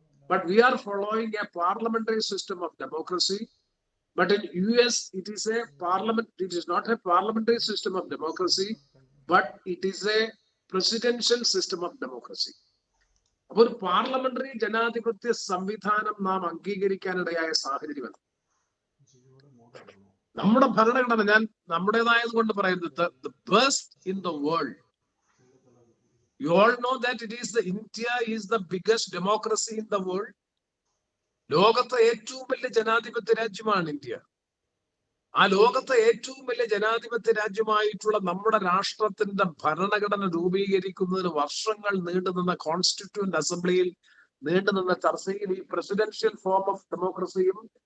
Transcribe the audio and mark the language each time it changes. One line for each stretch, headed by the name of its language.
English: But we are following a parliamentary system of democracy. But in US, it is a parliament. It is not a parliamentary system of democracy, but it is a presidential system of democracy.
Malayalam: അപ്പോൾ ഒരു parliamentary ജനാധിപത്യ സംവിധാനം നാം അംഗീകരിക്കാനിടയായ സാഹചര്യം നമ്മുടെ ഭരണഘടന, ഞാൻ നമ്മുടേതായത് കൊണ്ട് പറയുന്നത്,
English: the best in the world. You all know that India is the biggest democracy in the world.
Malayalam: ലോകത്തെ ഏറ്റവും വലിയ ജനാധിപത്യ രാജ്യമാണ് ഇന്ത്യ. ആ ലോകത്തെ ഏറ്റവും വലിയ ജനാധിപത്യ രാജ്യമായിട്ടുള്ള നമ്മുടെ രാഷ്ട്രത്തിന്റെ ഭരണഘടന രൂപീകരിക്കുന്നതിന് വർഷങ്ങൾ നീണ്ടുനിന്ന കോൺസ്റ്റിറ്റ്യൂവന്റ് അസംബ്ലിയിൽ നീണ്ടുനിന്ന ചർച്ചയിൽ ഈ
English: presidential form of ഡെമോക്രസിയും